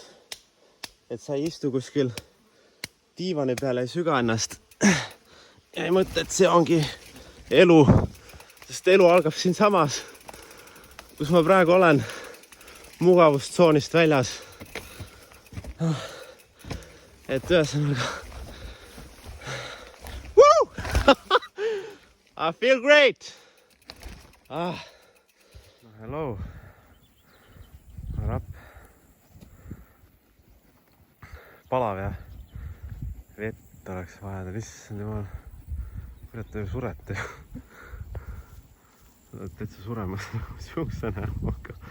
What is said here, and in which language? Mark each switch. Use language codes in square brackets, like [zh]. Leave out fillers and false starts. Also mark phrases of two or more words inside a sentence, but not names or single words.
[et] Et sa ei istu kuskil diivani peale, ei süga ennast. Ja ei mõtle, et see ongi elu, sest elu algab siin samas, kus ma praegu olen, mugavustsoonist väljas. Et ühesõnaga [en] I feel great! Hello! [et] Rapp. Palav ja vett oleks vaja, issand jumal. Kurat, te ju surete ju. Oled täitsa suremas siukse näoga.